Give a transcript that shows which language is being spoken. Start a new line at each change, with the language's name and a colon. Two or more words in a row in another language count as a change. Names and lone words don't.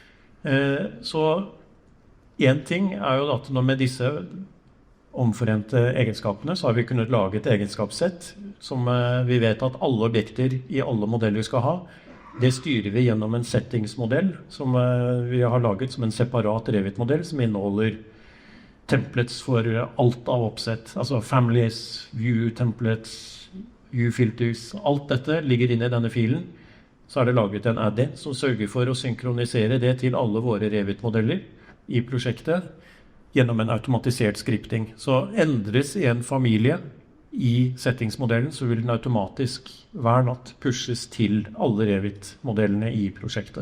Norwegian: Så en ting jo at når med disse omforente egenskapene så har vi kunnet lage et egenskapssett som vi vet at alle objekter i alle modeller skal ha. Det styrer vi gjennom en settingsmodell som vi har laget som en separat Revit-modell som inneholder templates for alt av oppsett, altså families,
English: view templates, view filters,
Norwegian: alt dette ligger inne i denne filen. Så det laget en add-in som sørger for å synkronisere det til alle våre Revit-modeller i prosjektet gjennom en automatisert skripting. Så endres en familie i settingsmodellen, så vil den automatisk hver natt pushes til alle Revit-modellene i prosjektet.